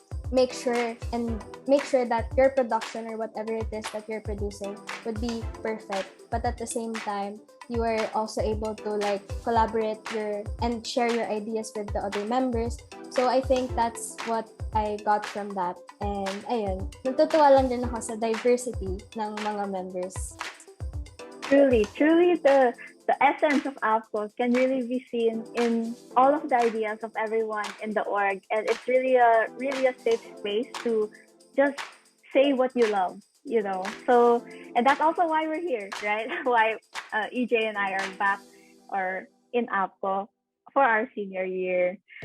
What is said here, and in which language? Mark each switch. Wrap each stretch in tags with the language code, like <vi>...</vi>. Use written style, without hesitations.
<en>make sure that your production or whatever it is that you're producing would be perfect, but at the same time you are also able to like collaborate and share your ideas with the other members. So I think that's what I got from that.</en> <tl>And ayun, natutuwa lang din ako sa diversity ng mga members.</tl> <en>Truly, the essence of APCO can really be seen in all of the ideas of everyone in the org, and it's really a safe space to just say what you love, you know. So, and that's also why we're here, right? Why EJ and I are back or in APCO for our senior year.</en>